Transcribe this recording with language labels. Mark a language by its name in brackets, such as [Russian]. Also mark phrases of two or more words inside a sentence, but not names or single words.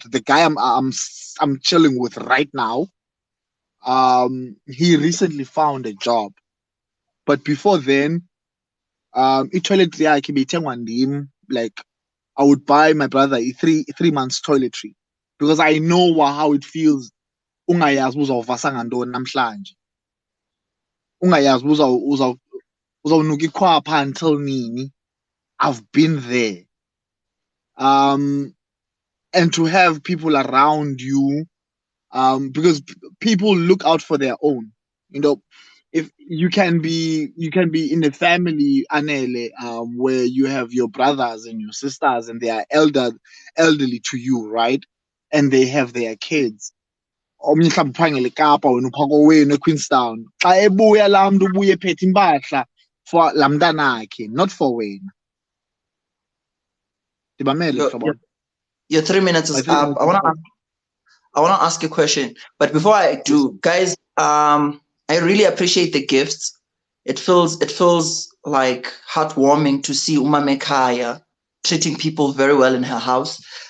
[English] The guy I'm chilling with right now, he recently found a job, but before then, toilet like I would buy my brother a three months toiletry because I know how it feels. [Xhosa] Ungayazi uzawuvasa ngantoni namhlanje. Ungayazi uzawunuka ikhwapha until nini. [English] I've been there. And to have people around you, because people look out for their own. You know, if you can be in a family, Anele, where you have your brothers and your sisters and they are elderly to you, right? And they have their kids. [Xhosa] Omnye mhlawumbe uphangele eKapa wena upha kowenu eQueenstown. Xa ebuya laa mntu ubuye ephethe impahla for laa mntanakhe, [English] not for wena. Your 3 minutes is up. I want to ask a question, but before I do, guys, I really appreciate the gifts. It feels like heartwarming to see Uma Mekaya treating people very well in her house.